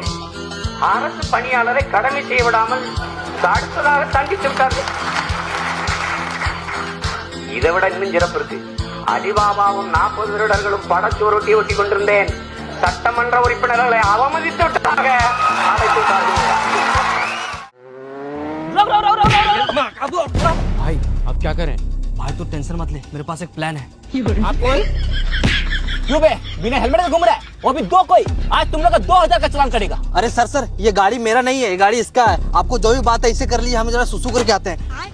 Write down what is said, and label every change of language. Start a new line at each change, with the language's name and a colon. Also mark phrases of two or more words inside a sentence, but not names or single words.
Tamil: அரசு பணியாளரை கடமை செய்ய விடாமல் தடுத்ததாக தண்டித்து விட்டார்கள். இதை விட இன்னும் சிறப்பு இருக்கு. அலிபாபாவும் 40 திருடர்களும் படச்சோரொட்டி ஒட்டி கொண்டிருந்தேன், சட்டமன்ற உறுப்பினர்களை அவமதித்து விட்டதாக அழைத்து விட்டார்கள்.
Hindi: भाई अब क्या करें? भाई तो टेंशन मत ले, मेरे पास एक प्लान है. क्यों बे बिना हेलमेट के घूम रहा है, वो भी दो कोई। आज तुम लोग का 2000 का चालान कटेगा। अरे सर ये गाड़ी मेरा नहीं है, ये गाड़ी इसका है। आपको जो भी बात है इसे कर ली, हम जरा सुसु करके आते हैं।